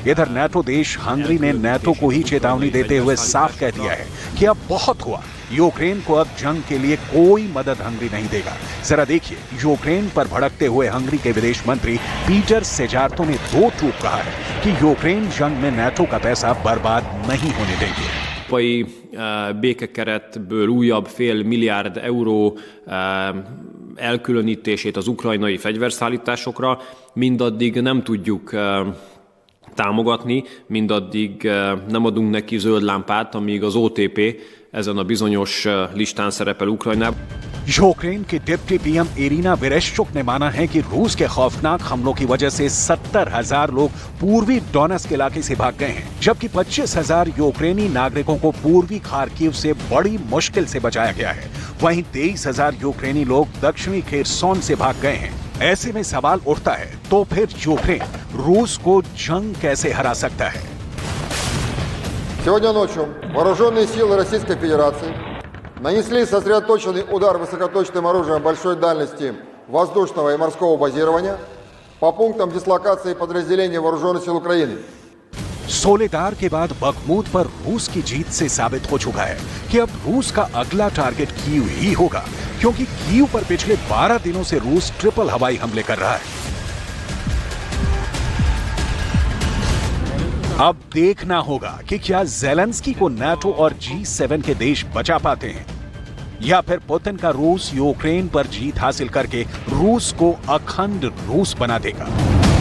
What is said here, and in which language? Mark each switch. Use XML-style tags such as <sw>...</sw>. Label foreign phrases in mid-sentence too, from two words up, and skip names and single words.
<hi>इधर नाटो देश हंगरी ने नाटो को ही चेतावनी देते हुए साफ कह दिया है कि अब बहुत हुआ, यूक्रेन को अब जंग के लिए कोई मदद हंगरी नहीं देगा। जरा देखिए यूक्रेन पर भड़कते हुए हंगरी के विदेश मंत्री पीटर सेजार्तो ने 2 टूक कहा है कि यूक्रेन जंग में नाटो का पैसा बर्बाद नहीं होने देंगे।</hi> <hu>békekeretből újabb $500 milliárd elkülönítését az ukrajnai fegyverszállításokra mindaddig nem tudjuk támogatni, mindaddig nem adunk neki zöld lámpát, amíg az OTP ezen a bizonyos listán szerepel Ukrajnában.</hu> <hi>यूक्रेन के डिप्टी पीएम इरिना वेरेश्चुक ने माना है कि रूस के खौफनाक हमलों की वजह से 70,000 लोग पूर्वी डोनेट्स्क इलाके से भाग गए हैं, जबकि 25,000 यूक्रेनी नागरिकों को पूर्वी खार्किव से बड़ी मुश्किल से बचाया गया है। वहीं 23,000 यूक्रेनी लोग दक्षिणी खेरसोन से भाग गए हैं। ऐसे में सवाल उठता है, तो फिर यूक्रेन रूस को जंग कैसे हरा सकता है?</hi> <ru>Сегодня ночью вооруженные силы Российской Федерации нанесли сосредоточенный удар высокоточным оружием большой дальности воздушного и морского базирования по пунктам дислокации подразделений вооруженных сил Украины.</ru> <hi>सोलेदार के बाद बखमूत पर रूस की जीत से साबित हो चुका है कि अब रूस का अगला टारगेट कीव ही होगा, क्योंकि कीव पर पिछले 12 दिनों से रूस ट्रिपल हवाई हमले कर रहा है। अब देखना होगा कि क्या ज़ेलेंस्की को नाटो और G7 के देश बचा पाते हैं या फिर पुतिन का रूस यूक्रेन पर जीत हासिल करके रूस को अखंड रूस बना देगा।</hi>